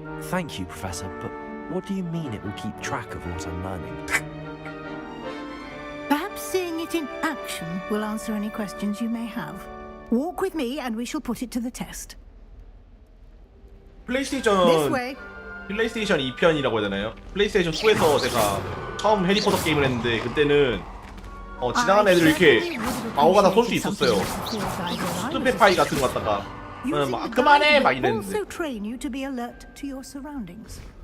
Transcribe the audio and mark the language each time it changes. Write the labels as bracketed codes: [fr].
[en] Thank you, Professor, but what do you mean it will keep track of what I'm learning? Perhaps seeing it in action will answer any questions you may have. Walk with me and we shall put it to the test. This [ko] 플레이스테이션 [en] way. [ko] 플레이스테이션 2편이라고 해야 되나요? 플레이스테이션 2에서 제가 처음 해리포터 게임을 했는데 그때는 지나가는 애들 이렇게 마오가다 쏠 수 있었어요. 스페파이 같은 거 갖다가 막 그만해 막 이랬는데. [en] Also train you to be alert to your surroundings.